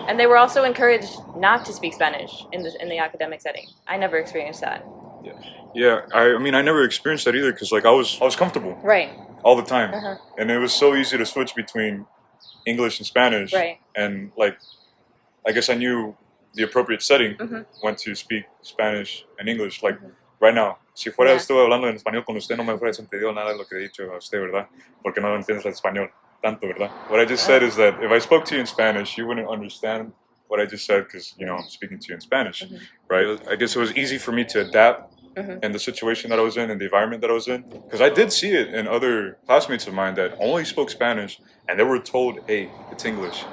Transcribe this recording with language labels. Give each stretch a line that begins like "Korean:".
English: And they were also encouraged not to speak Spanish in the academic setting. I never experienced that. Yeah. I mean, I never experienced that either, because like I was comfortable. Right. All the time. Uh-huh. And it was so easy to switch between English and Spanish. Right. And like, I guess I knew the appropriate setting when to speak Spanish and English.
Spanish: Like right now, si fuera estuve hablando en español con usted, no me fuera entendido nada de lo que he dicho a usted, ¿verdad? Porque no entiendes el español tanto, ¿verdad?
English: What I just said is that if I spoke to you in Spanish, you wouldn't understand what I just said because, I'm speaking to you in Spanish, right? I guess it was easy for me to adapt in the situation that I was in and the environment that I was in. Because I did see it in other classmates of mine that only spoke Spanish and they were told, hey, it's English.